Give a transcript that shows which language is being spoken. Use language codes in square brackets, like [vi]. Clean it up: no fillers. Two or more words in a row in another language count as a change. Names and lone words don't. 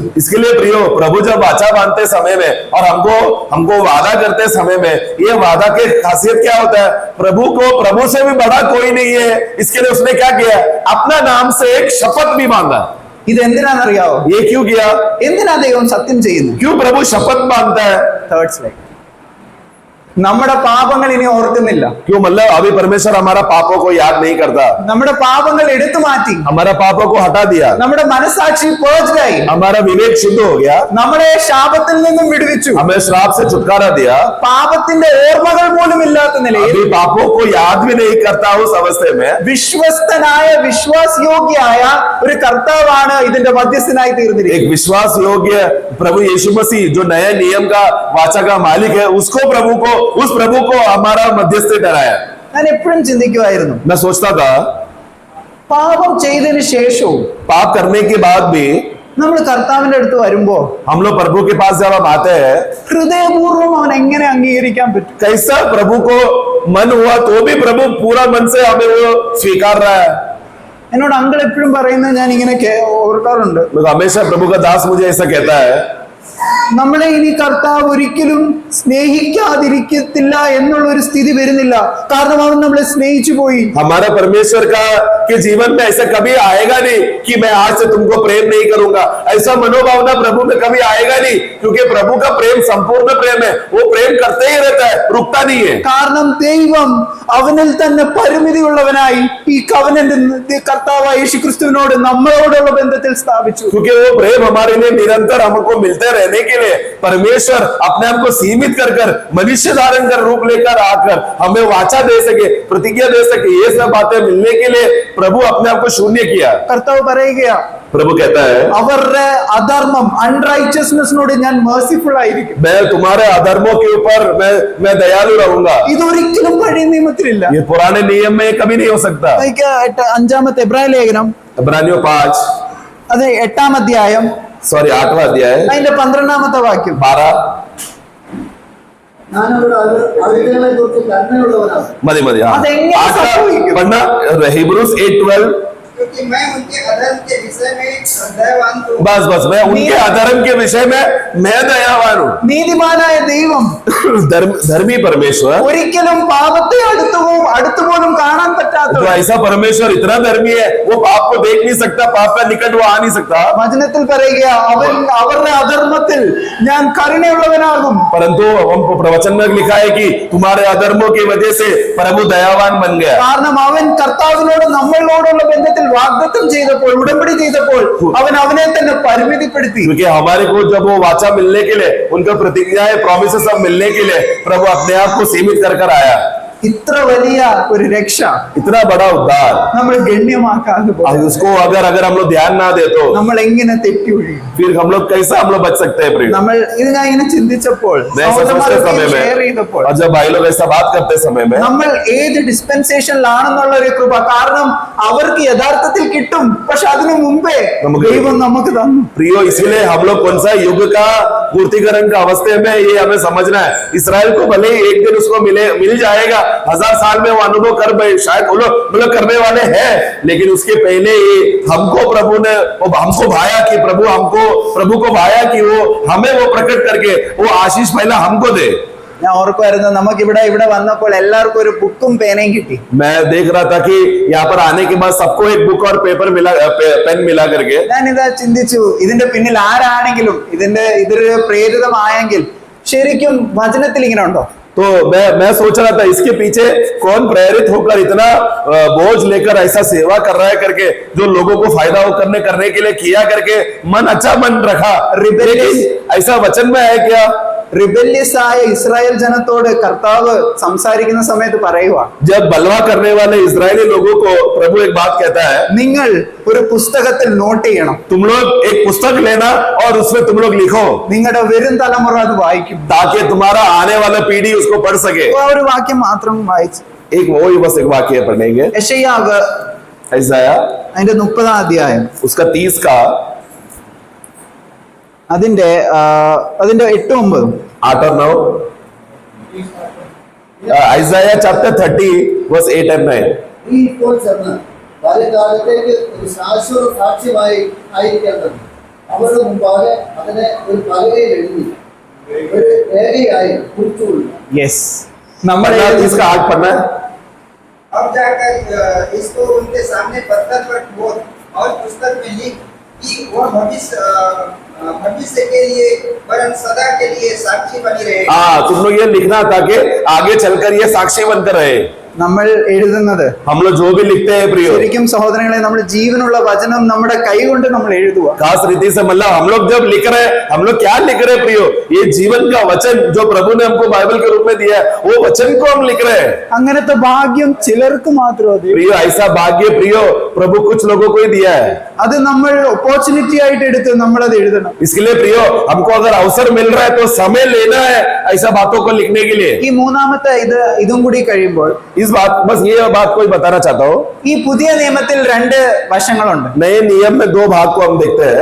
[hi] इसके लिए प्रियो, प्रभु जब वाचा बांधते समय में और हमको वादा करते समय में, ये वादा की खासियत क्या होता है? प्रभु से भी बड़ा कोई नहीं है. इसके लिए उसने क्या किया? अपना नाम से एक शपथ भी मांगा. [ml] ഇതെന്തിനാണെന്നറിയാവോ? [hi] ये क्यों किया? [ml] എന്തിനാ ദൈവം സത്യം ചെയ്യുന്നു? [hi] क्यों प्रभु शपथ मांगता है? [ml] തേർഡ് സ്ലൈഡ്. നമ്മുടെ പാപങ്ങൾ ഇനി ഓർക്കുന്നില്ല. [hi] क्यों? मतलब अभी परमेश्वर हमारा पापों को याद नहीं करता, [ml] നമ്മുടെ പാപങ്ങൾ എടുത്തു മാറ്റി. [hi] हमारा पापों को हटा दिया, [ml] നമ്മുടെ മനസാക്ഷി purged ആയി. [hi] हमारा विवेक शुद्ध हो गया, [ml] നമ്മളെ ശാപത്തിൽ നിന്നും വിടുവിച്ചു. [hi] हमें श्राप से छुटकारा दिया. [ml] പാപത്തിന്റെ ഓർമ്മകൾ പോലും ഇല്ലാത്ത നിലയിൽ [hi] अभी पापों को याद भी नहीं करता उस अवस्थे में [ml] വിശ്വസ്തനായ വിശ്വാസയോഗ്യമായ ഒരു കർത്താവാണ് ഇതിന്റെ മധ്യസ്ഥനായി തീർന്നിരിക്കുന്നത്. [hi] एक विश्वास योग्य प्रभु यीशु मसीह जो नए नियम का वाचा का मालिक है, उस प्रभु को हमारा मध्यस्थ ठहराया. [ml] ഞാൻ എപ്പോഴും ചിന്തിക്കുമായിരുന്നു, [hi] मैं सोचता था [ml] പാപം ചെയ്തതിന് ശേഷവും [hi] पाप करने के बाद भी [ml] നമ്മൾ കർത്താവിന്റെ അടുത്ത് വരുമ്പോ [hi] हम लोग प्रभु के पास जब हम आते हैं, [ml] ഹൃദയപൂർവ്വം അവൻ എങ്ങനെ അംഗീകരിക്കാൻ പറ്റും? [hi] कैसा प्रभु को मन हुआ तो भी प्रभु पूरा मन से हमें वो स्वीकार रहा है. [ml] എന്നോട് അങ്കിൾ എപ്പോഴും പറയുന്നത് ഞാൻ ഇങ്ങനെ ഓർക്കാറുണ്ട്, [hi] हमेशा प्रभु का दास मुझे ऐसा कहता है, [ml] നമ്മളെ ഇനി കർത്താവ് ഒരിക്കലും സ്നേഹിക്കാതിരിക്കത്തില്ല എന്നുള്ള ഒരു സ്ഥിതി വരുന്നില്ല. കാരണം അവൻ നമ്മളെ സ്നേഹിച്ചു പോയി. [hi] हमारे परमेश्वर का के जीवन में ऐसा कभी आएगा नहीं कि मैं आज से तुमको प्रेम नहीं करूंगा. ऐसा मनोभावना प्रभु में कभी आएगा नहीं, क्योंकि प्रभु का प्रेम संपूर्ण प्रेम है. वो प्रेम करते ही रहता है, रुकता नहीं है. [ml] കാരണം ദൈവം അവനിൽ തന്നെ പരിമിതിയുള്ളവനായി ഈ കവനന്റ് കർത്താവായ യേശുക്രിസ്തുവിനോട് നമ്മളോടുള്ള ബന്ധത്തിൽ സ്ഥാപിച്ചു. [hi] क्योंकि वो प्रेम हमारे लिए निरंतर हमको मिलते रहने के लिए परमेश्वर अपने आप को सीमित कर मनुष्य धारण कर रूप लेकर आकर हमें वाचा दे सके, प्रतिज्ञा दे सके. ये सब बातें मिलने के लिए प्रभु अपने आप को शून्य किया. [ml] കർത്താവ് പറയുകയാ, [hi] प्रभु कहता है, [ml] അവരുടെ അധർമ്മം അൺറൈച്ചസ്നെസ്സിനോട് ഞാൻ merciful ആയിരിക്കും. [hi] मैं तुम्हारे अधर्मों के ऊपर मैं दयालु रहूंगा. [ml] ഇതൊരിക്കലും പഴയ നിയമത്തിലില്ല. [hi] ये पुराने नियम में कभी नहीं हो सकता. [ml] അഞ്ചാമത്തെ എബ്രായ ലേഖനം, [hi] इब्रानियों 5 [ml] അത് 8-ാം അധ്യായം, [hi] 8वां अध्याय [ml] അതിന്റെ 12-ാമത്തെ വാക്യം. [hi] 12 [ml] ഞാനവരുടെ അഴുക്കുകളെ കുറിച്ച് കരുണയുള്ളവനാണ്. मदी हाँ അതെങ്ങനെ 8 സംഭവിക്കും? [hi] पढ़ना Hebrews 8:12. क्योंकि मैं उनके अधर्म के विषय में दयावान हूँ. बस मैं उनके अधर्म के विषय में मैं दयावान हूँ. [ml] നീതിമാനായ ദൈവം [hi] धर्मी परमेश्वर, [ml] ഒരിക്കലും പാപത്തെ അടുത്തുപോലും കാണാൻ പറ്റാത്ത [hi] तो ऐसा परमेश्वर इतना धर्मी है, वो पाप को देख नहीं सकता, पाप का निकट वो आ नहीं सकता. [ml] വചനത്തിൽ പറയുക, അവൻ അവരുടെ അധർമ്മത്തിൽ ഞാൻ കരുണയുള്ളവനാകും. [hi] परंतु हम प्रवचन में लिखा है कि तुम्हारे अधर्मों की वजह से प्रभु दयावान बन गया. [ml] കാരണം അവൻ കർത്താവിനോട് നമ്മളോടുള്ള ബന്ധത്തിൽ വാഗ്ദത്തം ചെയ്തപ്പോൾ, ഉടമ്പടി ചെയ്തപ്പോൾ അവൻ അവനെ തന്നെ പരിമിതിപ്പെടുത്തി. [hi] क्योंकि हमारे को जब वो वाचा मिलने के लिए, उनका प्रतिज्ञाएं प्रोमिसेस सब मिलने के लिए प्रभु अपने आप को सीमित कर आया. [ml] ഇത്ര വലിയ ഒരു രക്ഷ [hi] इतना बड़ा उद्धार, [ml] നമ്മൾ ഗണ്യമാക്കാതെ പോകും. [hi] उसको अगर हम लोग ध्यान ना दे तो [ml] നമ്മൾ എങ്ങനെ തെറ്റി ഒഴിയും? [hi] फिर हम लोग कैसा हम लोग बच सकते हैं प्रिय? [ml] നമ്മൾ ഇത് ഞാൻ ഇങ്ങനെ ചിന്തിച്ചപ്പോൾ, [hi] सोचते समय [ml] ഷെയർ [hi] में [ml] ചെയ്തപ്പോൾ, [hi] और जब भाई लोग ऐसा बात करते समय में [ml] നമ്മൾ ഏത് ഡിസ്പെൻസേഷനിലാണെന്നുള്ള ഒരു കൃപ, കാരണം അവർക്ക് യഥാർത്ഥത്തിൽ കിട്ടും, പക്ഷെ അതിനു മുമ്പേ ദൈവം നമുക്ക് തന്നു. [hi] प्रियो, इसीलिए हम लोग कौन सा युग का पूर्तिकरण का अवस्थे में ये हमें समझना है. इसराइल को भले ही एक दिन उसको मिल जाएगा, 1000 साल में वो अनुभव कर शायद वो लोग करने वाले हैं, लेकिन उसके पहले ही हमको प्रभु ने हमको भाया कि प्रभु को भाया कि वो हमें वो प्रकट करके वो आशीष पहला हमको दे. [ml] ഞാൻ ഓർക്കുമായിരുന്നു, നമുക്ക് ഇവിടെ വന്നപ്പോൾ എല്ലാവർക്കും ഒരു ബുക്കും പേനയും കിട്ടി. [hi] मैं देख रहा था कि यहाँ पर आने के बाद सबको एक बुक और पेन मिला करके. [ml] ഞാനിതാ ചിന്തിച്ചു, ഇതിന്റെ പിന്നിൽ ആരാണെങ്കിലും ഇതൊരു പ്രേരിതമായെങ്കിൽ ശരിക്കും വചനത്തിൽ ഇങ്ങനെ ഉണ്ടോ? [hi] तो मैं सोच रहा था इसके पीछे कौन प्रेरित होकर इतना बोझ लेकर ऐसा सेवा कर रहा है करके, जो लोगों को फायदा करने के लिए किया करके मन अच्छा मन रखा. लेकिन ऐसा वचन में है क्या? [ml] റിബല്യസ് ആയ ഇസ്രായേൽ ജനത്തോട് കർത്താവ് സംസാരിക്കുന്ന സമയത്ത് പറയുക, [hi] जब बलवा करने वाले इजरायली लोगों को प्रभु एक बात कहता है, [ml] നിങ്ങൾ ഒരു പുസ്തകത്തിൽ നോട്ട് ചെയ്യണം, [hi] तुम लोग एक पुस्तक लेना और उसमें तुम लोग लिखो, [ml] നിങ്ങളുടെ വരും തലമുറ അത് വായിക്കും. [hi] ताकि तुम्हारा आने वाला पीढ़ी उसको पढ़ सके. [ml] ആ ഒരു വാക്യം മാത്രം വായിച്ചു. [hi] बस एक वाक्य पढ़ेंगे. [ml] യെശയ്യാവ് ഐസായ അതിന്റെ 30-ാം അധ്യായം, [hi] उसका 30 का [ml] അതിന്റെ 8-9 [hi] 8 और 9. [en] Isaiah chapter 30 verse 8 and 9. [ml] ഈ ഇപ്പോൾ ചെന്ന് കാലത്തേക്ക് ഒരു ശാശ്വത സാക്ഷ്യമായി ആയിരിക്കേണ്ടത്. അവരുടെ മുമ്പാകെ അതിനെ ഒരു പലകയിൽ എഴുതി ഒരു രേഖയായി കുറിച്ചുകൊള്ളു. യെസ്, നമ്മൾ [hi] इसका आग पढ़ना है। अब जाकर इसको उनके सामने पत्थर पर ठोक और पुस्तक में लिख कि वो भविष्य के लिए वरन सदा के लिए साक्षी बनी रहे। हाँ, तुम लोग ये लिखना ताकि आगे चलकर ये साक्षी बनकर रहे। [ml] നമ്മൾ എഴുതുന്നത് [hi] हम लोग जो भी लिखते हैं प्रियो, [ml] ശരിക്കും സഹോദരങ്ങളെ, നമ്മൾ ജീവനുള്ള വചനം നമ്മുടെ കൈ കൊണ്ട് നമ്മൾ എഴുതുക. [hi] खास रीति से मतलब हम लोग जब लिख रहे हैं, हम लोग क्या लिख रहे हैं प्रियो? ये जीवन का वचन जो प्रभु ने हमको बाइबल के रूप में दिया है, वो वचन को हम लिख रहे हैं [ml] അങ്ങനത്തെ ഭാഗ്യം ചിലർക്ക് മാത്രം അത്. [hi] प्रियो। ऐसा भाग्य प्रियो प्रभु कुछ लोगों को ही दिया है। [ml] അത് നമ്മൾ ഓപ്പർച്യൂണിറ്റി ആയിട്ട് എടുത്ത് നമ്മൾ അത് എഴുതണം. [hi] इसके लिए प्रियो, हमको अगर अवसर मिल रहा है तो समय लेना है ऐसा बातों को लिखने के लिए। [ml] ഈ മൂന്നാമത്തെ ഇതും കൂടി കഴിയുമ്പോൾ [hi] इस बात, बस ये बात को बताना चाहता हूँ। [ml] ഈ പുതിയ നിയമത്തിൽ രണ്ട് വശങ്ങളുണ്ട്. [hi] नए नियम में दो भाग को हम देखते हैं।